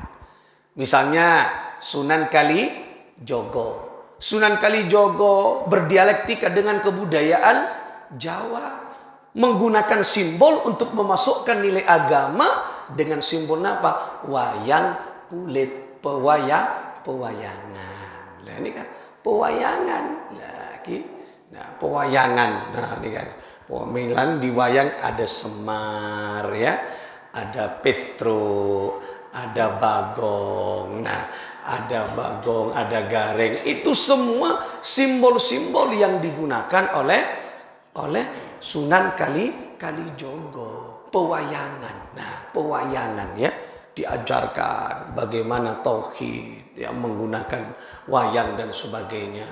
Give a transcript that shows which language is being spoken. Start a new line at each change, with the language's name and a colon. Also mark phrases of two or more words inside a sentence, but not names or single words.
Indonesian: Misalnya Sunan Kalijogo. Sunan Kalijogo berdialektika dengan kebudayaan Jawa, menggunakan simbol untuk memasukkan nilai agama dengan simbol apa? Wayang kulit. pewayangan. Lah ini kan pewayangan. Pewayangan. Nah, ini kan pemilan di wayang ada Semar ya, ada Petro, ada Bagong. Nah, ada Bagong, ada Gareng. Itu semua simbol-simbol yang digunakan oleh Sunan Kalijogo. Pewayangan. Nah, pewayangan ya, diajarkan bagaimana tauhid yang menggunakan wayang dan sebagainya.